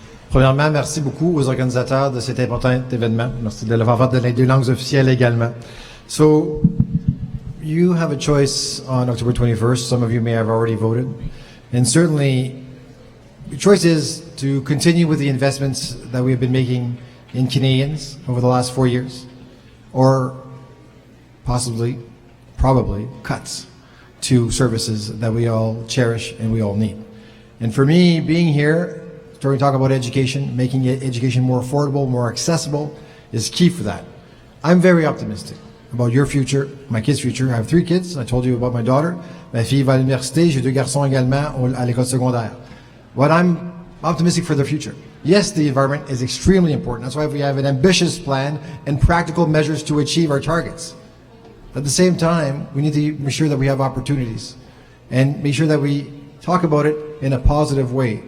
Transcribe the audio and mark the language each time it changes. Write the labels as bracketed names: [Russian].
[French] Premièrement, merci beaucoup aux organisateurs de cet important événement. Merci de le faire dans les deux langues officielles également. [English] So, you have a choice on October 21st. Some of you may have already voted. And certainly, the choice is to continue with the investments that we have been making in Canadians over the last 4 years, or possibly, probably, cuts to services that we all cherish and we all need. And for me, being here, starting to talk about education, making education more affordable, more accessible, is key for that. I'm very optimistic about your future, my kids' future. I have 3 kids. I told you about my daughter. [French] Ma fille va à l'université. J'ai 2 garçons également à l'école secondaire. [English] But I'm optimistic for their future. Yes, the environment is extremely important. That's why we have an ambitious plan and practical measures to achieve our targets. At the same time, we need to make sure that we have opportunities and make sure that we talk about it in a positive way.